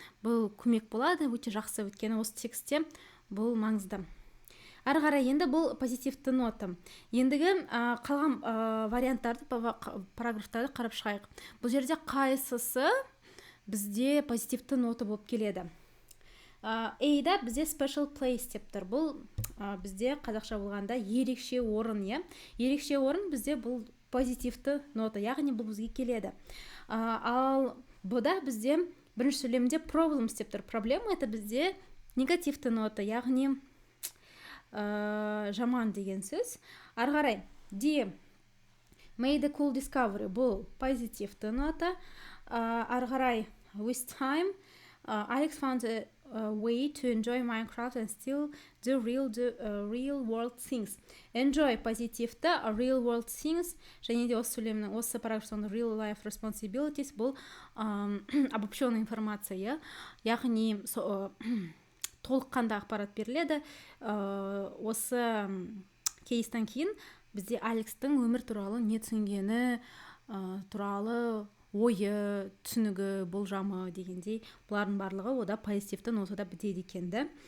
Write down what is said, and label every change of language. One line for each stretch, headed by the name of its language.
Kazakh: Бұл көмек болады, өте жақсы, өйткені осы текстте бұл маңызды. Ары қарай енді бұл позитивті нота. Ендігі қалған варианттарды, параграфтарды қарап шығайық. Бұл жерде қайсысы бізде позитивті нота болып келеді. A-да бізде
English: special place
Kazakh: деп тұр. Бұл бізде қазақша болғанда ерекше орын, ерекше орын бізде бұл позитивті нота, яғни бұл бізге келеді. Ал Б-да бізде бірінші сөйлемде problems деп тұр.
Russian: Проблема это
Kazakh: бізде негативті нота, яғни жаман деген сөз. Ары қарай D
English: made a cool discovery,
Kazakh: бұл позитивті нота. Ары қарай
English: with time Alex found a way to enjoy Minecraft and still do real world things.
Kazakh: Enjoy позитивті, real world things, және де осы сөйлемнің осы параграфтың
English: real life responsibilities
Kazakh: бұл
Russian: обобщенная информация,
Kazakh: яғни толыққанды ақпарат беріледі. Осы кейстен кейін бізде Алекстің өмір туралы не түсінгені туралы ойы, түсінігі, болжамы дегендей, бұлардың барлығы ода позитивті нотада бітеді екенді.